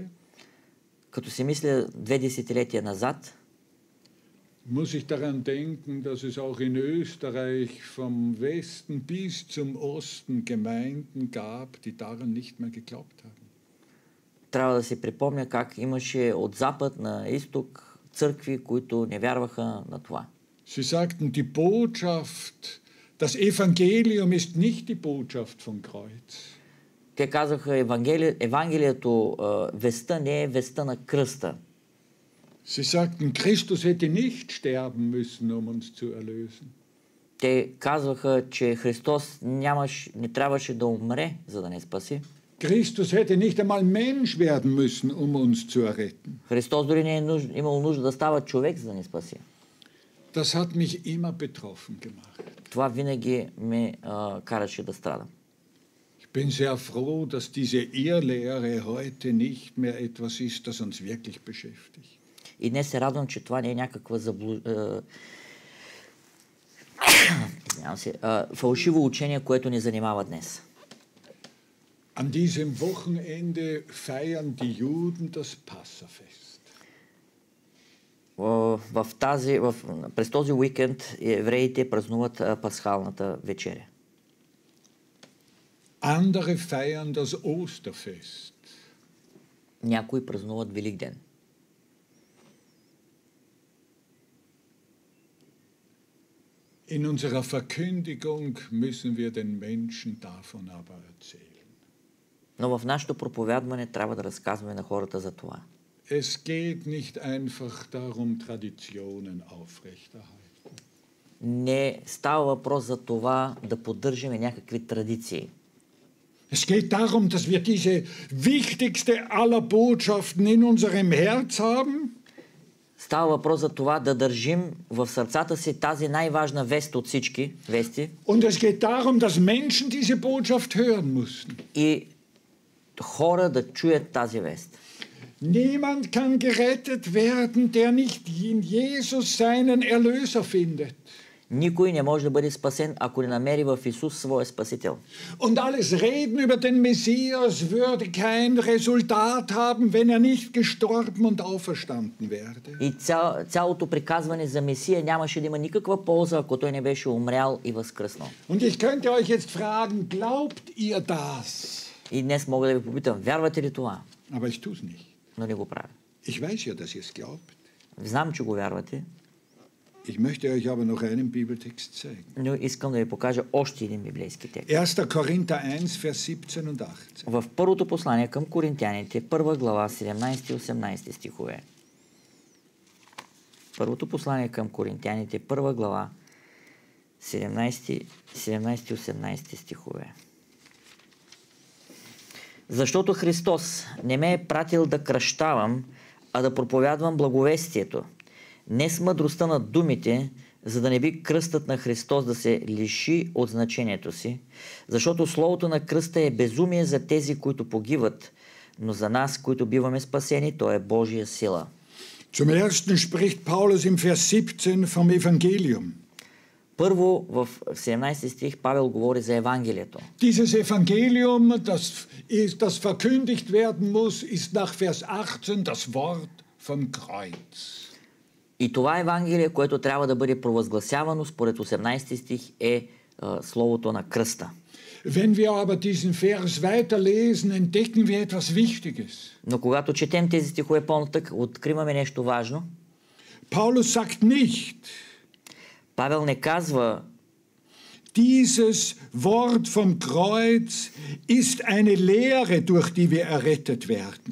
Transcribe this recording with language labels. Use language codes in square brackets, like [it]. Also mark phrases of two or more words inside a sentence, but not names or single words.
[bg] Като си мисля 2 десетилетия назад, [de] muss ich daran denken, dass es auch in Österreich vom Westen bis zum Osten Gemeinden gab, die daran nicht mehr geglaubt haben. [bg] трябва да си припомня как имаше от запад на изток църкви, които не вярваха на това. [de] Sie sagten, die Botschaft, das Evangelium ist nicht die Botschaft vom Kreuz. [bg] Те казаха, Евангелието, веста не е веста на кръста. [de] Sie sagten, Christus hätte nicht sterben müssen, um uns zu erlösen. [bg] Те казваха, че Христос не трябваше да умре, за да не спаси. [de] Christus hätte nicht einmal Mensch werden müssen, um uns zu erretten. [bg] Христос дори не е имал нужда да става човек, за да ни спаси. [de] Das hat mich immer betroffen gemacht. [bg] Това винаги ме караше да страдам. [de] Ich bin sehr froh, dass diese Irrlehre heute nicht mehr etwas ist, das uns wirklich beschäftigt. [bg] И днес се радвам, че това не е някаква фалшиво учение, което ни занимава днес. [de] An diesem Wochenende feiern die Juden das Passafest. [bg] През този уикенд евреите празнуват пасхалната вечеря. [de] Andere feiern das Osterfest. [bg] Някои празнуват Великден. [de] In unserer Verkündigung müssen wir den Menschen davon aber erzählen. [bg] Но в нашето проповядване трябва да разказваме на хората за това. [de] Es geht nicht einfach darum, Traditionen aufrechterhalten. [bg] Не става въпрос за това да поддържаме някакви традиции. [de] Es geht darum, dass wir diese wichtigste aller Botschaften in unserem Herz haben. [bg] Става въпрос за това да държим в сърцата си тази най-важна вест от всички вести. [de] Und es geht darum, dass Menschen diese Botschaft hören müssen. [bg] И хора да чуят тази вест. [de] Niemand kann gerettet werden, der nicht in Jesus seinen Erlöser findet. [bg] Никой не може да бъде спасен, ако не намери в Исус своя Спасител. [de] Und alles Reden über den Messias würde kein Resultat haben, wenn er nicht gestorben und auferstanden wäre. [bg] И цялото приказване за Месия нямаше да има никаква полза, ако той не беше умрял и възкръснал. [de] Und ich könnte euch jetzt fragen, glaubt ihr das? [bg] И днес мога да ви попитам, вярвате ли това? [de] Aber ich tue es nicht. [bg] Но не го правя. [de] Ich weiß ja, dass ihr es glaubt. [bg] Знам, че го вярвате. [de] Ich möchte euch aber noch einen Bibeltext zeigen. [bg] Но искам да ви покажа още един библейски текст. [de] 1. Korinther 1, Vers 17 und 18. [bg] В първото послание към Коринтяните, 1 глава, 17 и 18 стихове. Първото послание към Коринтяните, 1 глава, 17 и 18 стихове. Защото Христос не ме е пратил да кръщавам, а да проповядвам благовестието. Не с мъдростта на думите, за да не би кръстът на Христос да се лиши от значението си, защото словото на кръста е безумие за тези, които погиват, но за нас, които биваме спасени, то е Божия сила. [de] Zum ersten spricht Paulus im Vers 17 vom Evangelium. [bg] Първо, в 17 стих Павел говори за Евангелието. [de] Dieses Evangelium, das verkündigt werden muss, ist nach Vers 18 das Wort vom Kreuz. [bg] И това Евангелие, което трябва да бъде провъзгласявано според 18 стих, е словото на кръста. [de] Wenn wir aber diesen Vers weiterlesen, entdecken wir etwas Wichtiges. [bg] Но когато четем тези стихове по-нататък, откриваме нещо важно. [de] Paulus sagt nicht, [bg] Павел не казва, [de] dieses Wort vom Kreuz ist eine Lehre, durch die wir errettet werden.